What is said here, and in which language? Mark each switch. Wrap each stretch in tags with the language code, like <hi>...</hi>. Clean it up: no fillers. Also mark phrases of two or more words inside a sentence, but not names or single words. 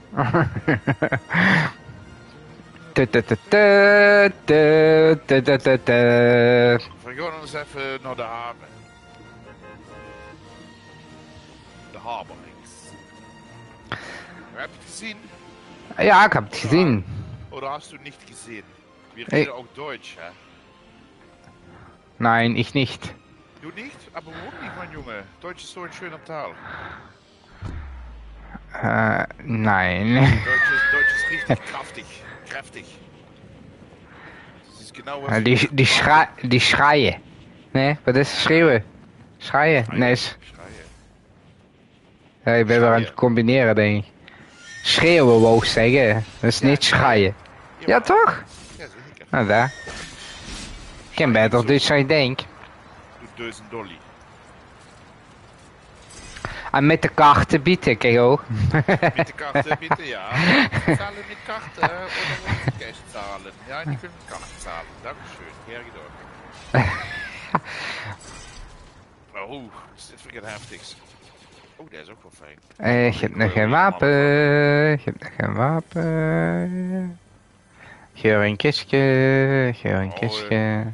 <nl>We gaan eens even naar de haven. De Haberings. Heb je het gezien? Ja, ik heb het gezien.</nl> <de>Oder hast du nicht gesehen? Wir reden auch Deutsch, hä? Nein, ich nicht. Du nicht? Aber warum nicht, mein Junge? Deutsch ist so ein schöner Taal. Nein. Deutsch ist richtig kräftig. Das ist genau was... Die schreien.</de> <nl>Nee, wat is schreeuwen? Schreien? Nee. Schreien. Ja, ik ben weer aan het combineren, denk ik. Schreeuwen wou ik zeggen. Dat is niet schreien. Ja, toch? Ja, zeker. Nou, daar. Ik ken beter Duits dan ik denk.</nl> <de>Du Dösen Dolly.</de> <nl>En met de kaarten bieden, kijk ook.</nl> <de>Mit der Karte bitte, ja. Zahlen mit Karte oder wollen Sie Cash zahlen? Ja, die können mit Karte zahlen. Dankeschön.</de> <nl>Hergedaan. Oh, is dit weer heftigs. Oh, dat is ook wel fijn. Je hebt nog geen wapen. Je hebt nog geen wapen. Geur een kistje. Geur een kistje.</nl>